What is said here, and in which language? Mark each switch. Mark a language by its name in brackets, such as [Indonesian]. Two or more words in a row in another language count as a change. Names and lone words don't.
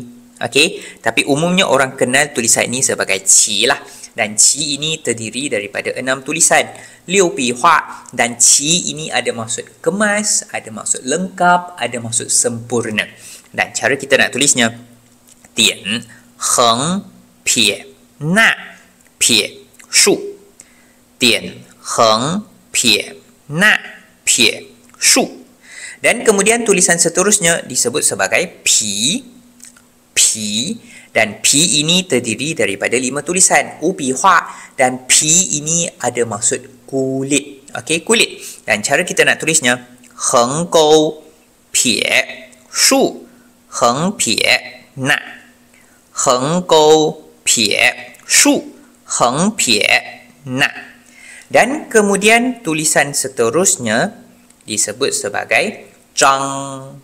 [Malay] Okey, tapi umumnya orang kenal tulisan ini sebagai qi lah. Dan qi ini terdiri daripada 6 tulisan, [Chinese] 六笔画, [Malay] dan qi ini ada maksud kemas, ada maksud lengkap, ada maksud sempurna. Dan cara kita nak tulisnya [Chinese] 点横撇捺撇竖, 点横撇捺撇竖. [Malay] Dan kemudian tulisan seterusnya disebut sebagai pi. Dan pi ini terdiri daripada 5 tulisan, [Chinese] 五笔画, [Malay] dan pi ini ada maksud kulit. Okey, kulit. Dan cara kita nak tulisnya [Chinese] 横钩撇竖, 横撇捺, 横钩撇竖, 横撇捺. [Malay] Dan kemudian tulisan seterusnya disebut sebagai zhang.